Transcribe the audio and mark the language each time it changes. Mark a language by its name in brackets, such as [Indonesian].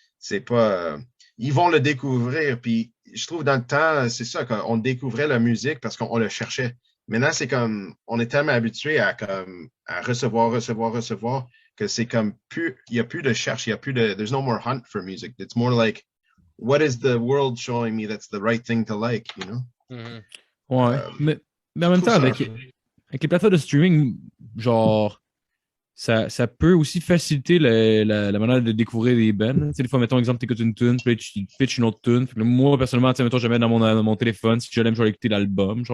[French] C'est pas ils vont le découvrir, puis je trouve dans le temps, c'est ça, qu'on découvrait la musique parce qu'on le cherchait. Maintenant, c'est comme, on est tellement habitué à recevoir, que c'est comme il n'y a plus de cherche, [English] there's no more hunt for music. It's more like, what is the world showing me that's the right thing to like, you know? [French] Ouais, mais en même temps, avec les plateformes de streaming, genre, ça peut aussi faciliter la manière de découvrir des bands. Tu sais, des fois, mettons, exemple, t'écoutes une tune, puis tu pitches une autre tune. Moi, personnellement, tu sais, mettons, j'avais dans mon téléphone, si je l'aime, je vais écouter l'album.